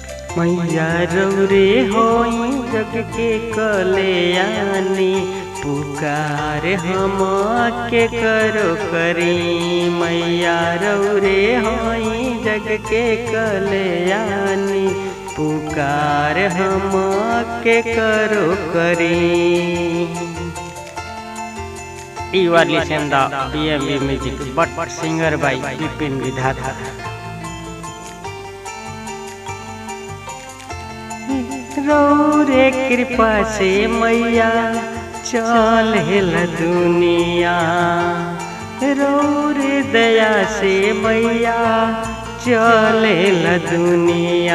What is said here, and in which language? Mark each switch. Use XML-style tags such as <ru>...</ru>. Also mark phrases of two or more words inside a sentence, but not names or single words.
<bho>मैया रौरे होई जग के कल्याणी, पुकार हम के करो करी। मैया रौरे होई जग के कल्याणी, पुकार हम के करो करी।</bho> <en>You are listening the BMB music, but singer by Bipin Vidhata.</en> <bho>रौरे कृपा से मैया चलेल दुनिया, रौरे दया से मैया चलेल दुनिया।</bho>